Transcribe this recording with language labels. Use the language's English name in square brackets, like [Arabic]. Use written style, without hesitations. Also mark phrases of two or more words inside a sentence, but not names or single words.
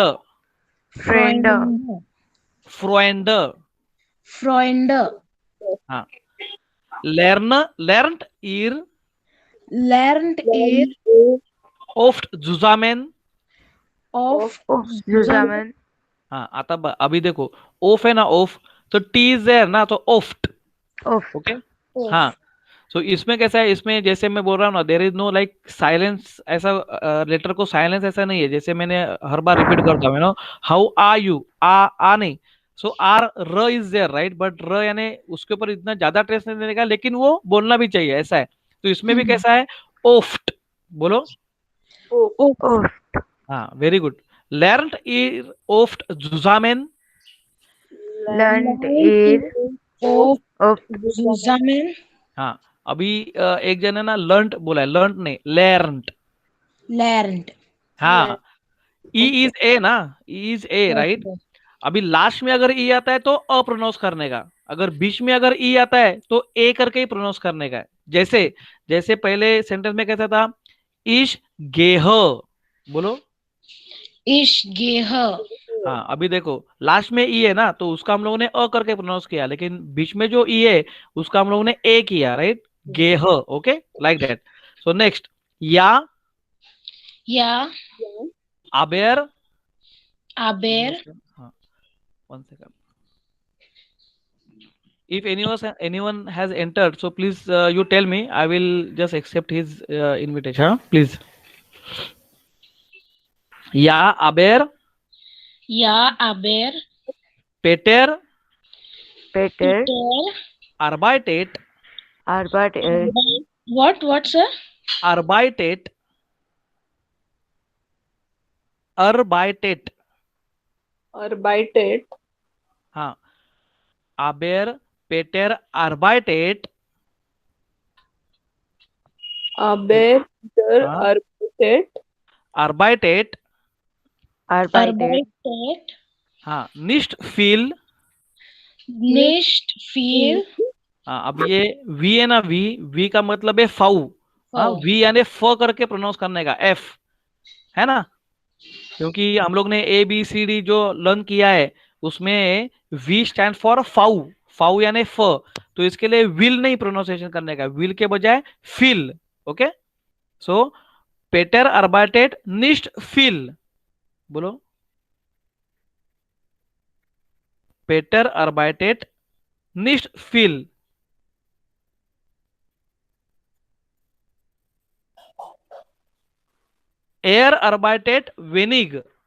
[German] Freunde. [English] Friend. [German] Freund. Freund. Freund. हाँ. Lernt ihr Lernt ihr oft zusammen. oft Zusammen. [Hindi] हाँ, आता अभी देखो ओफ है ना, ओफ, तो [English] T is there [Hindi] ना, तो ओफ्ट. [German] Oft. [Hindi] ओके. हाँ. सो इसमें कैसा है, इसमें जैसे मैं बोल रहा हूँ ना, [English] there is no like silence, [Hindi] ऐसा लेटर को साइलेंस ऐसा नहीं है, जैसे मैंने हर बार रिपीट करता हूँ ना, [English] how are you, [Hindi] आ नहीं. [English] so R r is there right, but [Hindi] र यानी उसके ऊपर इतना ज्यादा ट्रेस नहीं देने का, लेकिन वो बोलना भी चाहिए, ऐसा है. तो इसमें भी कैसा है, ओफ्ट. बोलो. [German] Oft. हाँ, [English] very good. [German] Lernt ihr oft zusammen. Lernt ihr oft oft zusammen. [Hindi] हाँ. अभी एक जन है ना लर्नट बोला है, लर्नट नहीं, लर्नट. [German] Lernt. [English] हाँ. E is A ना, E is A right. [Hindi] अभी लास्ट में अगर ई आता है तो अ प्रोनाउंस करने का, अगर बीच में अगर ई आता है तो ए करके ही प्रोनाउंस करने का है. जैसे जैसे पहले सेंटेंस में कैसा था, [German] ich geh. [Hindi] बोलो. [German] Ich gehe. [Hindi] हाँ. अभी देखो लास्ट में ई है ना, तो उसका हम लोगों ने अ करके प्रोनाउंस किया, लेकिन बीच में जो ई है उसका हम लोगों ने ए किया, राइट. [English] गेह. okay, like that. so next, या, [German] Ja, आबेर. aber [Hindi] हाँ, [English] one second. If anyone has entered, so please you tell me. I will just accept his invitation. Huh? Please. [German] Ja, aber ja, aber Peter Peter. Peter arbeitet Arbeitet. [English] what sir? [German] arbeitet arbeitet. Arbeitet. हाँ. Aber Peter arbeitet. Aber der [Hindi] हाँ. [German] arbeitet. Arbeitet. Arbeitet. Arbeitet हाँ. Nicht viel. nicht viel. [Hindi] हाँ. अब ये वी है ना, वी का मतलब है फाउ. हाँ, [German] Faul. [Hindi] वी यानी फ करके प्रोनाउंस करने का, एफ है ना, क्योंकि हम लोग ने ए बी सी डी जो लर्न किया है उसमें [English] V stand for Fau. [Hindi] फाउ यानी फ, तो इसके लिए विल नहीं प्रोनाउंसिएशन करने का, विल के बजाय फील. [English] okay. so [German] पेटर arbeitet nicht viel. बोलो. पेटर arbeitet nicht viel. Er arbeitet wenig.